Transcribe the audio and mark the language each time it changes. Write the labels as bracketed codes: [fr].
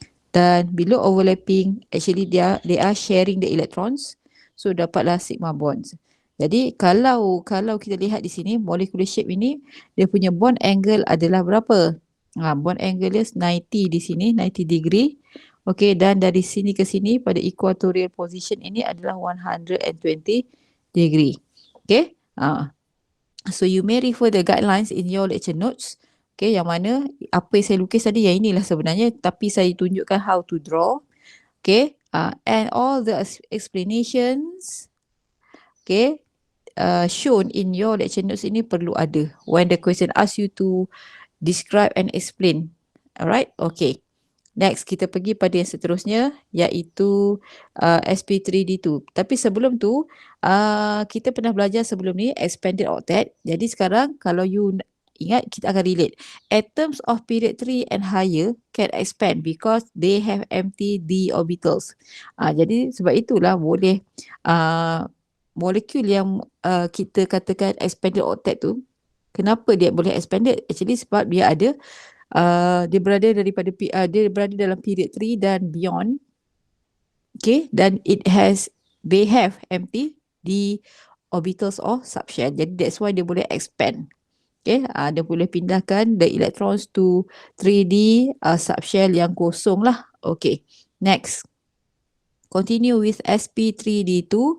[en] Dan below overlapping, actually they are sharing the electrons. [ms] So dapatlah sigma bonds. Jadi kalau kita lihat di sini molecular shape ini, dia punya bond angle adalah berapa? Bond angle dia 90 di sini, 90 degree. Okay, dan dari sini ke sini pada equatorial position ini adalah 120 degree. Okay. [en] So you may refer the guidelines in your lecture notes. [ms] Okay, yang mana apa yang saya lukis tadi yang inilah sebenarnya, tapi saya tunjukkan [en] how to draw. Okay, and all the explanations, okay, shown in your lecture notes [ms] ini perlu ada [en] when the question asks you to describe and explain. Alright, okay. [ms] Next, kita pergi pada yang seterusnya, iaitu sp3d2. Tapi sebelum tu, kita pernah belajar sebelum ni expanded octet. Jadi sekarang kalau you ingat, kita akan relate. [en] Atoms of period 3 and higher can expand because they have empty d orbitals. [ms] Jadi sebab itulah boleh molekul yang kita katakan expanded octet tu, kenapa dia boleh expanded? Actually sebab dia ada dia berada dalam period 3 dan beyond. [en] Okay, dan they have empty the orbitals of subshell. [ms] Jadi [en] that's why [ms] dia boleh expand. Okay, dia boleh pindahkan [en] the electrons to 3D subshell [ms] yang kosong lah. [en] Okay, next. Continue with sp3d2.